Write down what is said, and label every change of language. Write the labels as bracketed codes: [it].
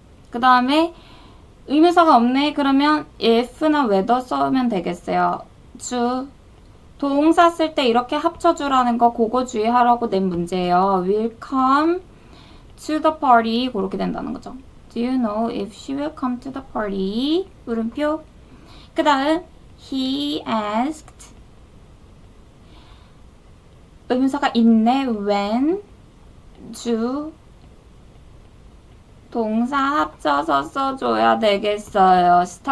[ko] 그 다음에 의문사가 없네. 그러면 if나 whether 써면 되겠어요. 주 동사 쓸 때 이렇게 합쳐주라는 거 그거 주의하라고 낸 문제예요. [en] Will come to the party 그렇게 된다는 거죠. Do you know if she will come to the party? [ko] 물음표. 그 다음 he asked 의문사가 있네. when 주 동사 합쳐서 써줘야 되겠어요.